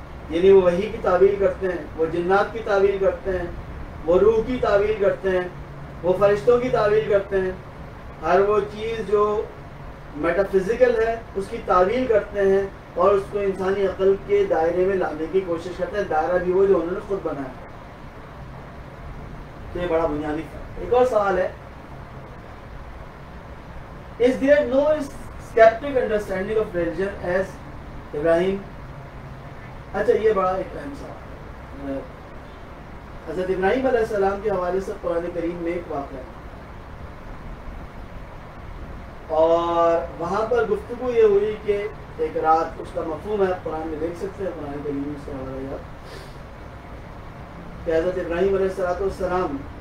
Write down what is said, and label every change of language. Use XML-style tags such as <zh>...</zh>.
<ur>یعنی وہ وحی کی تعویل کرتے ہیں, وہ جنات کی تعویل کرتے ہیں, وہ روح کی تعویل کرتے ہیں, وہ فرشتوں کی تعویل کرتے ہیں. ہر وہ چیز جو میٹا فزیکل ہے اس کی تعویل کرتے ہیں اور اس کو انسانی عقل کے دائرے میں لانے کی کوشش کرتے ہیں. دائرہ بھی وہ جو انہوں نے خود بنایا. تو یہ بڑا بنیادی فرق. ایک اور سوال ہے,</ur> <en>is there no skeptic understanding of religion as Ibrahim?</en> <ur>اچھا یہ بڑا ایک اہم سوال ہے. حضرت ابراہیم علیہ السلام کے حوالے سے قرآن کریم میں ایک واقعہ ہے, اور اور وہاں پر گفتگو یہ ہوئی کہ ایک رات، اس کا مفہوم ہے قرآن میں دیکھ سکتے ہیں، قرآن کریم سے حوالہ یاد کہ حضرت ابراہیم علیہ السلام</ur>